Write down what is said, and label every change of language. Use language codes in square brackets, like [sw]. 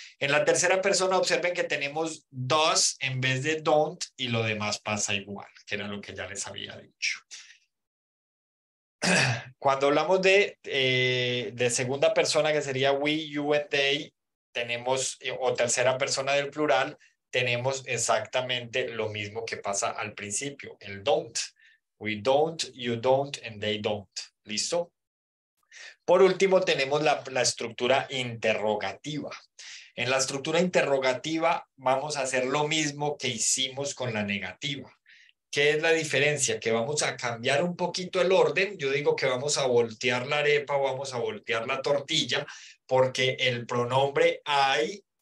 [es] En la tercera persona, observen que tenemos does en vez de don't y lo demás pasa igual, que era lo que ya les había dicho. Cuando hablamos de segunda persona, que sería [en] we, you and they, [es] tenemos, o tercera persona del plural, tenemos exactamente lo mismo que pasa al principio, el don't. [en] We don't, you don't, and they don't. [es] ¿Listo? Por último, tenemos la estructura interrogativa. En la estructura interrogativa vamos a hacer lo mismo que hicimos con la negativa. ¿Qué es la diferencia? Que vamos a cambiar un poquito el orden. Yo digo que vamos a voltear la arepa o vamos a voltear la tortilla porque el pronombre I